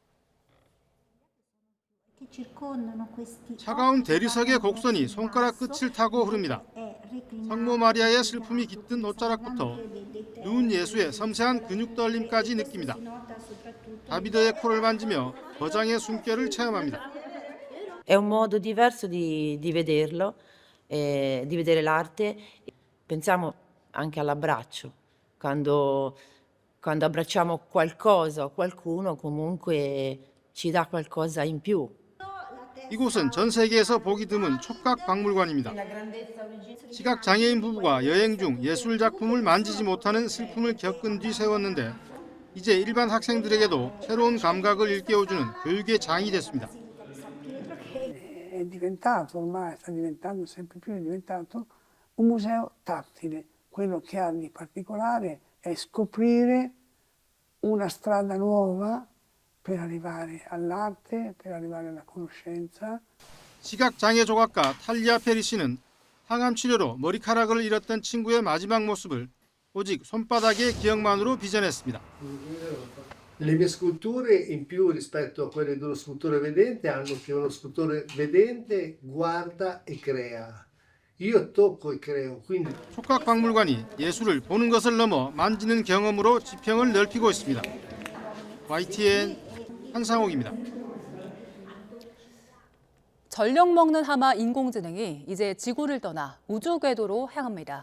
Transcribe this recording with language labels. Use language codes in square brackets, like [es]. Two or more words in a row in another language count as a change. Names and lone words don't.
[ko] 차가운 대리석의 곡선이 손가락 끝을 타고 흐릅니다. 성모 마리아의 슬픔이 깃든 옷자락부터 누운 예수의 섬세한 근육 떨림까지 느낍니다. 다비드의 코를 만지며 거장의 숨결을 체험합니다. [it] È un modo diverso di vederlo, di vedere l'arte. Pensiamo anche all'abbraccio. Quando abbracciamo qualcosa o qualcuno comunque ci dà qualcosa in più. [ko] 이곳은 전 세계에서 보기 드문 촉각 박물관입니다. 시각 장애인 부부가 여행 중 예술 작품을 만지지 못하는 슬픔을 겪은 뒤 세웠는데 이제 일반 학생들에게도 새로운 감각을 일깨워주는 교육의 장이 됐습니다. [it] È diventato ormai, sta diventando sempre più, è diventato un museo tattile. Quello che ha di particolare è scoprire una strada nuova per arrivare all'arte, per arrivare alla conoscenza. [ko] 시각 장애 조각가 탈리아 페리 씨는 항암 치료로 머리카락을 잃었던 친구의 마지막 모습을 오직 손바닥의 기억만으로 빚어냈습니다. [it] Le mie sculture in più rispetto a quelle dello scultore vedente hanno che uno scultore vedente guarda e crea. Io tocco e creo. quindi [ko] 촉각박물관이 예술을 보는 것을 넘어 만지는 경험으로 지평을 넓히고 있습니다. YTN 한상옥입니다. 전력 먹는 하마 인공지능이 이제 지구를 떠나 우주 궤도로 향합니다.